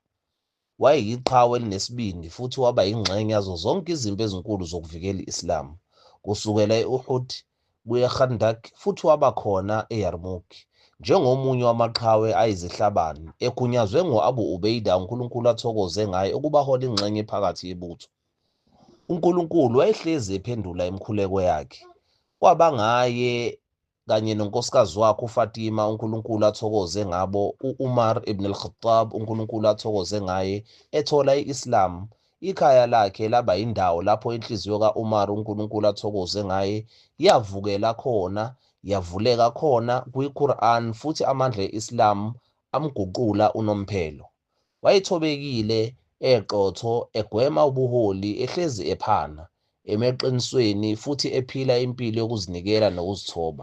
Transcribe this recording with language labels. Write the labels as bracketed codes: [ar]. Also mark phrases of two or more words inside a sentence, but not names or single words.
[zu] Wayeyiqhawe elinesibindi futhi waba yingxenye yazo zonke izimpi ezinkulu zokuvikela i-Islam, kusukela e-Uhud kuya eKhandak futhi waba khona eYarmouk njengomunye wamaqhawe ayizihlabani, egunyazwe ngo-Abu Ubaidah uNkulunkulu athokoze ngaye ukuba ahola ingxenye phakathi yebutho. uNkulunkulu wayehlezi ephendula imikhuleko yakhe. Kwaba ngaye kanye nonkosikazi wakhe uFatima uNkulunkulu athokoze ngabo, u-Umar ibn al-Khattab uNkulunkulu athokoze ngaye ethola i-Islam. Ikhaya lakhe laba yindawo lapho inhliziyo ka-Umar uNkulunkulu athokoze ngaye yavuleka khona kwi-Quran futhi amandla e-Islam amguqula unomphelo. Wayethobekile, eqotho, egwema ubuholi, ehlezi ephana, emeqinisweni futhi ephila impilo yokuzinikela nokuzithoba.